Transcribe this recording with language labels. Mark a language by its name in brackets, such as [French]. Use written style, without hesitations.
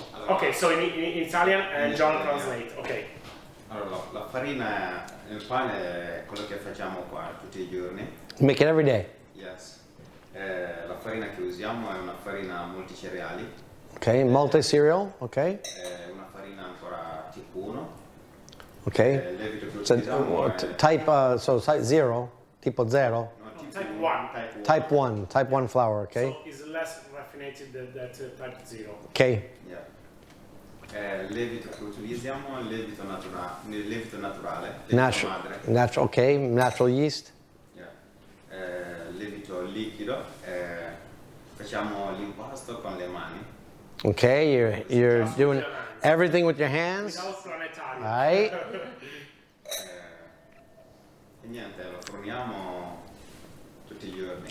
[English] Okay, so in Italian and John translate. Okay. [Italian] Allora, la farina nel pane è quello che facciamo qua tutti i giorni. [English] Make it every day. Yes. [Italian] La farina che usiamo è una farina multicereali. [English] Okay, multi-cereal, okay. [Italian] È una farina ancora tipo 1. [English] Okay. [Italian] Il lievito che [English] So, [Italian] utilizziamo è [English] type 0, tipo 0. no, Type 1. Type 1 flour, okay. So it's less raffinated than type 0. Okay. Yeah. [Italian] Il lievito che utilizziamo è il lievito naturale, lievito madre. [English] Natural, okay, natural yeast. Yeah. [Italian] Lievito liquido, facciamo l'impasto con le mani. [English] Okay, you're doing everything with your hands. Without planetarium. Right. [Italian] E niente, lo forniamo tutti i giorni.